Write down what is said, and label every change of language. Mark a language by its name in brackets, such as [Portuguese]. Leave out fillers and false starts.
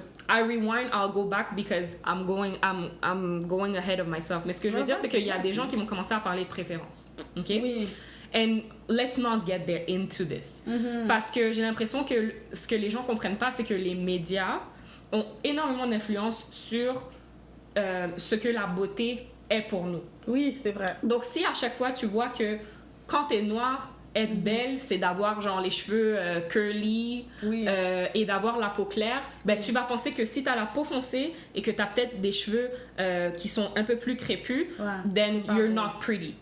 [English] I rewind, I'll go back because I'm going ahead of myself. [French] Mais ce que je veux dire, c'est qu'il y a des gens qui vont commencer à parler de préférence. [English] OK? [French] Oui. [English] And let's not get there into this. [French] Parce que j'ai l'impression que ce que les gens comprennent pas, c'est que les médias ont énormément d'influence sur ce que la beauté est pour nous. Oui, c'est vrai. Donc si à chaque fois tu vois que quand t'es noire, être belle, c'est d'avoir genre les cheveux curly et d'avoir la peau claire, ben tu vas penser que si t'as la peau foncée et que t'as peut-être des cheveux qui sont un peu plus crépus, [English] then you're not pretty.